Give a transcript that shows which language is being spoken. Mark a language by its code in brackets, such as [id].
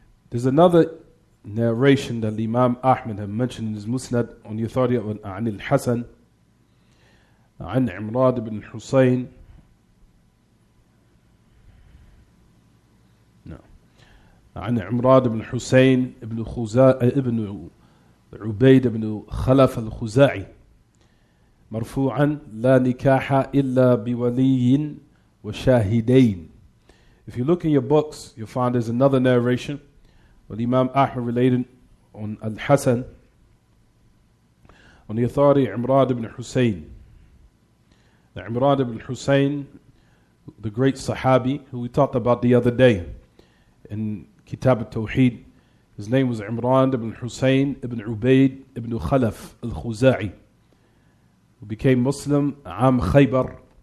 [en] There's another narration that Imam Ahmad had mentioned in his Musnad on the authority of An al-Hasan [ar] عن عمران بن الحسين عن عمران بن حسين ابن عبيد بن خلف الخزاعي مرفوعا لا نكاح إلا بولي وشاهدين. [en] If you look in your books, you'll find there's another narration where Imam Ahmad related on Al-Hasan on the authority of Imran ibn Hussein. The Imran ibn Hussein, the great Sahabi who we talked about the other day in Kitab al-Tawheed, his name was Imran ibn Hussein ibn Ubayd ibn Khalaf al-Khuza'i, who became Muslim Am Khaybar.